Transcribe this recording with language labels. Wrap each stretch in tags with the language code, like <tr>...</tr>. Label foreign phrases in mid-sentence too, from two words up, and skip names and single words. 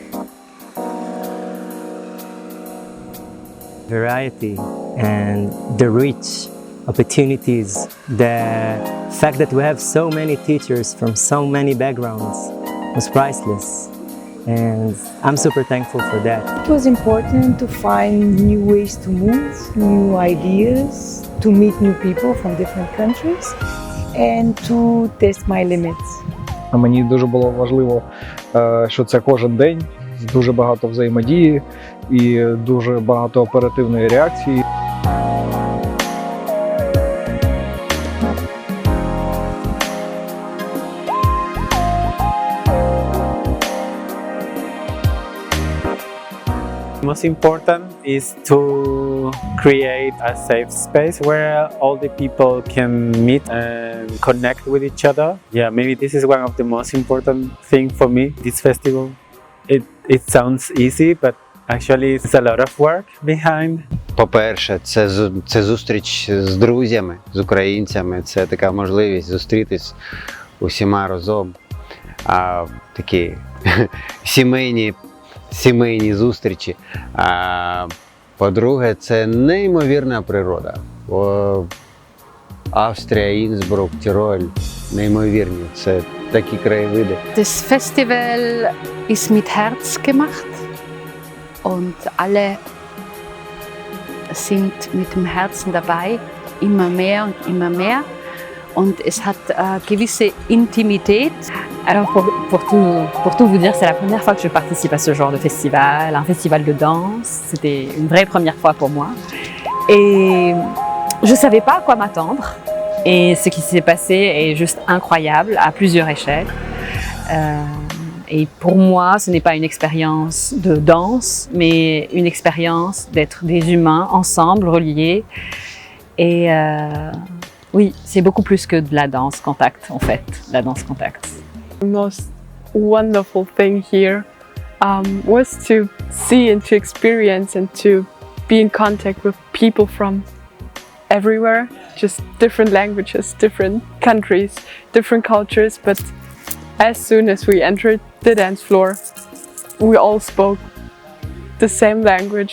<en>Variety and the rich opportunities, the fact that we have so many teachers from so many backgrounds was priceless, and I'm super thankful for that. It was important to find new ways to move, new ideas, to meet new people from different countries and to test my limits.</en> <uk>Мені дуже було важливо, що це кожен день, дуже багато взаємодії і дуже багато оперативної реакції.</uk> <en>Most important is to create a safe space where all the people can meet and connect with each other. Yeah, maybe this is one of the most important things for me, this festival. It sounds easy, but actually it's a lot of work behind.</en> <uk>По-перше, це зустріч з друзями, з українцями. Це така можливість зустрітись усіма разом. Такі сімейні зустрічі. По-друге, це неймовірна природа. Австрія, Інсбрук, Тіроль. Неймовірні. Це такі краєвиди.</uk> <de>Das Festival ist mit Herz gemacht und alle sind mit dem Herzen dabei, immer mehr und immer mehr. Und es hat gewisse Intimität.</de> <fr>Alors pour tout vous dire, c'est la première fois que je participe à ce genre de festival, un festival de danse. C'était une vraie première fois pour moi. Et je ne savais pas à quoi m'attendre. Et ce qui s'est passé est juste incroyable à plusieurs échelles. Et pour moi, ce n'est pas une expérience de danse, mais une expérience d'être des humains ensemble, reliés. Et oui, c'est beaucoup plus que de la danse contact, en fait, la danse contact.</fr> <en>The most wonderful thing here was to see and to experience and to be in contact with people from everywhere, just different languages, different countries, different cultures. But as soon as we entered the dance floor, we all spoke the same language.</en>